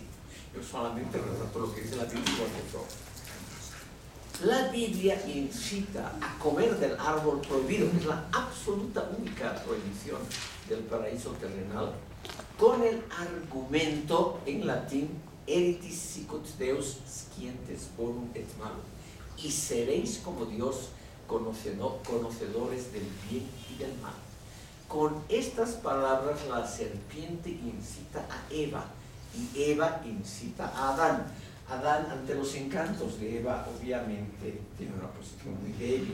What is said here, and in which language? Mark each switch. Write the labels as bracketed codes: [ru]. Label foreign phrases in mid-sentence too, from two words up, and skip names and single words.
[es] Yo solamente retrato lo que dice la Biblia igual que todo. La Biblia incita a comer del árbol prohibido, que es la absoluta única prohibición del paraíso terrenal, con el argumento en latín [la] eritis sicut Deus scientes bonum et malum, [es] y seréis como Dios conocedores del bien y del mal. Con estas palabras la serpiente incita a Eva y Eva incita a Adán. Adán, ante los encantos de Eva, obviamente tiene una posición muy débil.